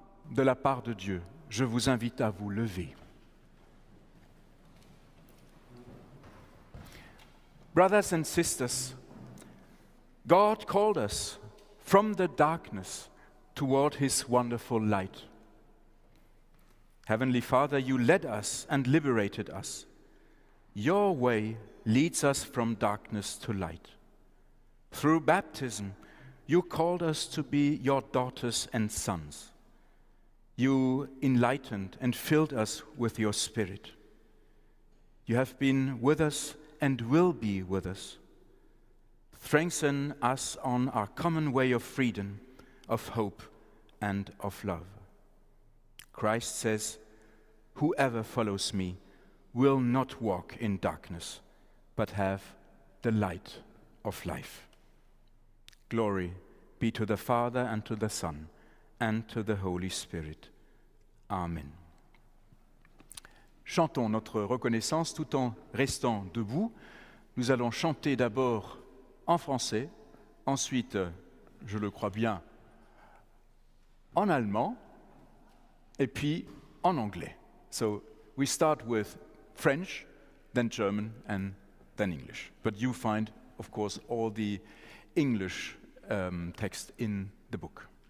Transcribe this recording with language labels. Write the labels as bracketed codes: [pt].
[fr] De la part de Dieu, je vous invite à vous lever. [en] Brothers and sisters, God called us from the darkness toward His wonderful light. Heavenly Father, you led us and liberated us. Your way leads us from darkness to light. Through baptism, you called us to be your daughters and sons. You enlightened and filled us with your Spirit. You have been with us and will be with us. Strengthen us on our common way of freedom, of hope, and of love. Christ says, "Whoever follows me will not walk in darkness, but have the light of life." Glory be to the Father and to the Son and to the Holy Spirit. Amen. [fr] Chantons notre reconnaissance tout en restant debout. Nous allons chanter d'abord en français, ensuite, je le crois bien, en allemand, et puis en anglais. [en] So we start with French, then German, and then English. But you find, of course, all the English text in the book.